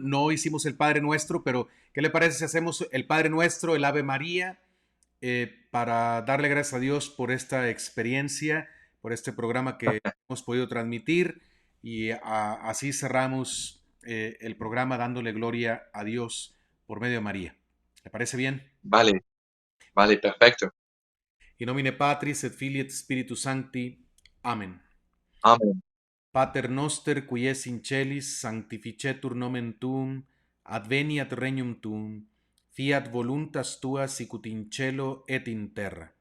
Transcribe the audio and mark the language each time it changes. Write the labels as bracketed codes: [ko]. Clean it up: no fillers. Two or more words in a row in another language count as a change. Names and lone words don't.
[es] No hicimos el Padre Nuestro, pero ¿qué le parece si hacemos el Padre Nuestro, el Ave María, para darle gracias a Dios por esta experiencia, por este programa que hemos podido transmitir y así cerramos el programa dándole gloria a Dios por medio de María. ¿Le parece bien? Vale, vale, perfecto. [la] In nomine Patris et Filii et Spiritus Sancti. Amen. [es] Amén. [la] Pater noster, qui es in celis, sanctificetur nomen tuum, adveniat regnum tuum, fiat voluntas tua sicut in cielo et in terra.